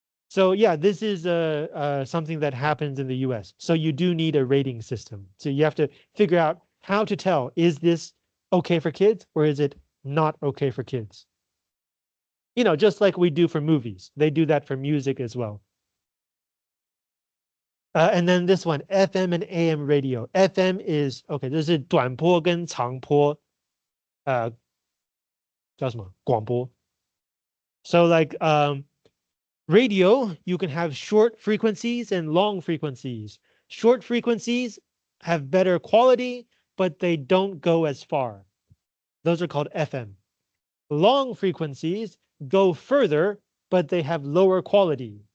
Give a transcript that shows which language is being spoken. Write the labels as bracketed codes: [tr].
[en] So yeah, this is something that happens in the US. So you do need a rating system. So you have to figure out how to tell, is this okay for kids or is it not okay for kids? You know, just like we do for movies. They do that for music as well. And then this one, FM and AM radio. FM is, okay, [zh] 这是短波跟长波，叫什么？广播。 [en] So like radio, you can have short frequencies and long frequencies. Short frequencies have better quality, but they don't go as far. Those are called FM. Long frequencies go further, but they have lower quality.